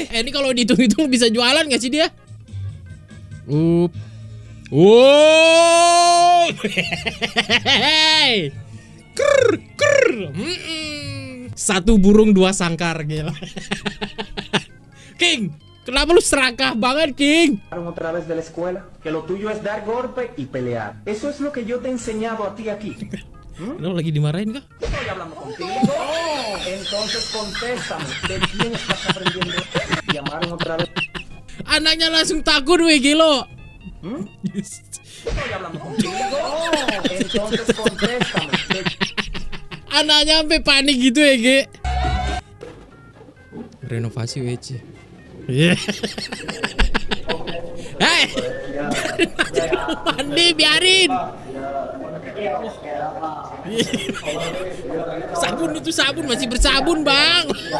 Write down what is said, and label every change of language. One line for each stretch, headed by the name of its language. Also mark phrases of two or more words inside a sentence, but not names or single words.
Indonesian: Ini kalau dihitung-hitung bisa jualan gak sih dia? Satu burung dua sangkar, gila. King, kenapa lu serakah banget, King?
Spanish: Otra vez de la escuela, que lo tuyo es dar golpe y pelear. Eso es lo que yo te he enseñado a ti aquí.
Indonesian: Kenapa lagi dimarahin kah?
Spanish: Estoy hablando contigo. Entonces contéstame, ¿de quién estás aprendiendo? Llamaron otra vez.
Indonesian: Anaknya langsung takut, weh, gilo.
Spanish: Estoy hablando contigo. Entonces contéstame.
Indonesian: Anaknya sampai panik gitu ya, Ge. Renovasi WC. Hei, mandi, biarin. Sabun itu sabun, masih bersabun, Bang.